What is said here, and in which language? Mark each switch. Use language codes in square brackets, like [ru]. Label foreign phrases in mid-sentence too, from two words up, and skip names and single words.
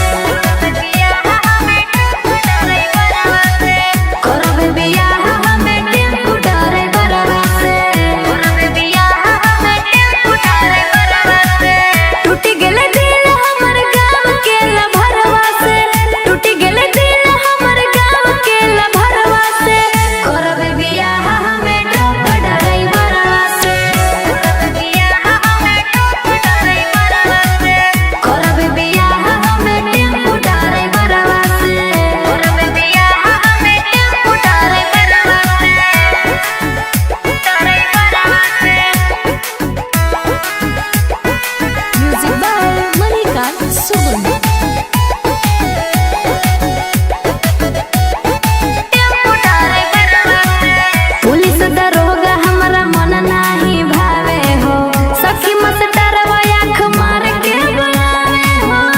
[mai] करबे बियाह हमें टेम्पू डराई बरवा से टूटी गेले दिल हमर गाँव के लभरवा से टूटी गेले दिल हमर गाँव के लभरवा से करबे बियाह हमें डब डराई बरवा से करबे बियाह हमें टेम्पू डराई बरवा से [en] Music by [mai] मणिकांत सुगम पुलिस दरोगा हमारा मन नाही भावे हो सखी मस्टरवा आँख मार के बुलावे हो